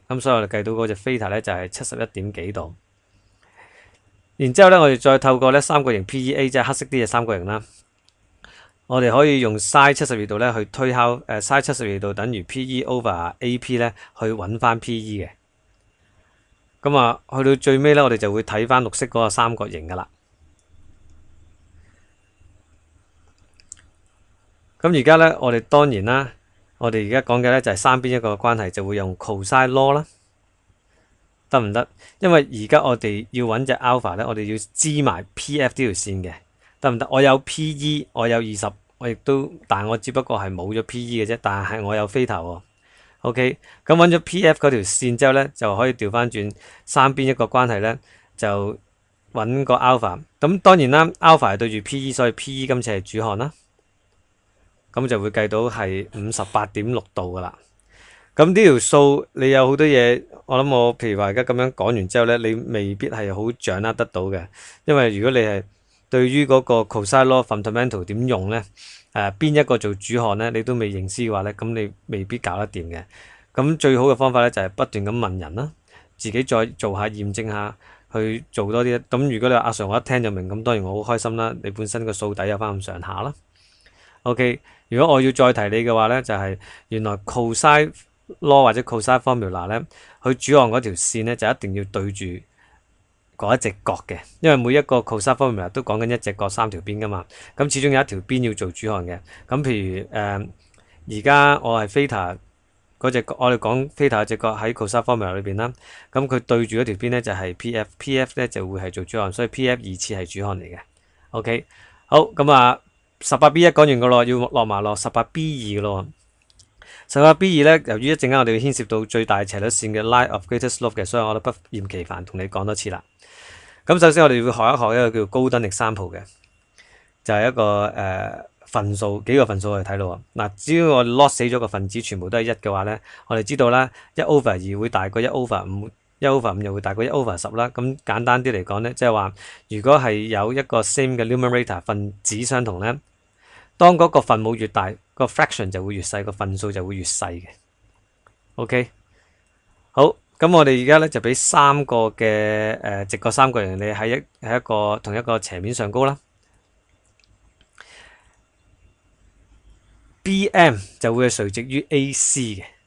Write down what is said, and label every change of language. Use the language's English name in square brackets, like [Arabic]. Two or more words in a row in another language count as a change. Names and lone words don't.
[Cantonese] 咁所以我哋計到嗰隻 theta 咧就係71點幾度。然之後咧，我哋再透過咧三角形 PEA， 即係黑色啲嘅三角形啦， 我哋可以用 sin 72度咧去推敲sin 72度等於 PE over AP 咧去揾翻 PE 嘅。咁啊，去到最尾咧，我哋就會睇翻綠色嗰個三角形噶啦。咁而家咧，我哋當然啦，我哋而家講嘅咧就係三邊一個關係，就會用 [English] cosine law [Cantonese] 啦，得唔得？因為而家我哋要揾隻 alpha 咧，我哋要知埋 PF 呢條線嘅，得唔得？我有 PE，我有20，我亦都，但係我只不過係冇咗 PE 嘅啫，但係我有 theta 喎。OK，咁揾咗 PF 嗰條線之後咧，就可以調翻轉三邊一個關係咧，就揾個 alpha。咁當然啦，alpha 係對住 PE，所以 PE 今次係主項啦。咁就會計到係58.6度噶啦。咁呢條數你有好多嘢，我諗我譬如話而家咁樣講完之後咧，你未必係好掌握得到嘅，因為如果你係對於嗰個 [English] cosine law fundamental [Cantonese] 點用咧，邊一個做主項咧，你都未認知嘅話咧，咁你未必搞得掂嘅。咁最好嘅方法咧就係不斷咁問人啦，自己再做下驗證下，去做多啲。咁如果你話阿 Sir 我一聽就明，咁當然我好開心啦，你本身個數底有翻咁上下啦。OK，如果我要再提你嘅話咧，就係原來 [English] cosine law [Cantonese] 或者 [English] cosine formula [Cantonese] 咧，佢主項嗰條線咧就一定要對住嗰一隻角嘅，因為每一個 [English] cosine formula [Cantonese] 都講緊一隻角三條邊噶嘛，咁始終有一條邊要做主項嘅。咁譬如而家我係 theta 嗰隻角，我哋講 theta 隻角喺 [English] cosine formula [Cantonese] 裏邊啦，咁佢對住嗰條邊咧就係 PF 咧就會係做主項，所以 PF 二次係主項嚟嘅。OK， 好，咁啊。18B1 講完個咯，要落埋落 18B2 嘅咯。18B2 咧，由於一陣間我哋會牽涉到最大斜率線嘅 [English] line of greatest slope [Cantonese] 嘅，所以我都不厭其煩同你講多次啦。咁首先我哋會學一學一個叫高登 example 嘅，就係一個分數幾個分數我哋睇到嗱，只要我 lock 死咗個分子全部都係1嘅話咧，我哋知道啦，1/2會大過 1/5。1/5又會大過1/10啦，咁簡單啲嚟講咧，即係話如果係有一個 same 嘅 numerator 分子相同咧，當嗰個分母越大，個 fraction 就會越細，個分數就會越細嘅。OK， 好，咁我哋而家咧就俾三個嘅直角三角形，你喺一個同一個斜面上高啦。BM 就會係垂直於 AC 嘅。